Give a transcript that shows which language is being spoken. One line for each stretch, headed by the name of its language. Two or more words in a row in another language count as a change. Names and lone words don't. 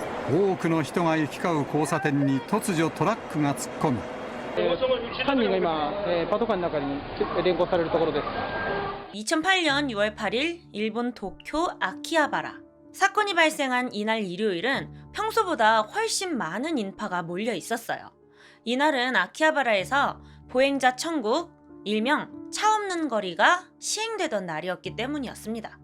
Japanese: 多くの人が行き交う交差点に突如トラックが突っ込み、犯人が今、パトカーの中に連行されるところです。
Korean: 2008년 6월 8일 일본 도쿄 아키하바라. 사건이 발생한 이날 일요일은 평소보다 훨씬 많은 인파가 몰려 있었어요. 이날은 아키하바라에서 보행자 천국, 일명 차 없는 거리가 시행되던 날이었기 때문이었습니다.